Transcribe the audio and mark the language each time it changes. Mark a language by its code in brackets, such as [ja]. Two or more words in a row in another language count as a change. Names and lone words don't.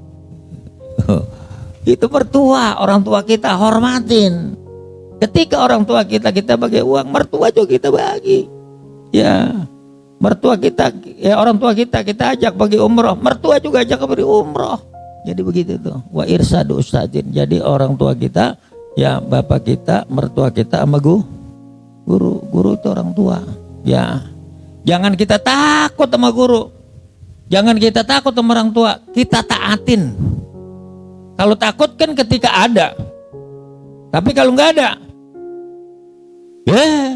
[id] Itu mertua, orang tua kita hormatin. Ketika orang tua kita bagi uang, mertua juga kita bagi. Ya, mertua kita, ya orang tua kita ajak bagi umroh, mertua juga ajak bagi umroh. Jadi begitu tuh. [ar] وإرشاد أستاذ. [id] Jadi orang tua kita, ya bapak kita, mertua kita sama guru itu orang tua. Ya, jangan kita takut sama guru, jangan kita takut sama orang tua, kita taatin. Kalau takut kan ketika ada, tapi kalau nggak ada, ya.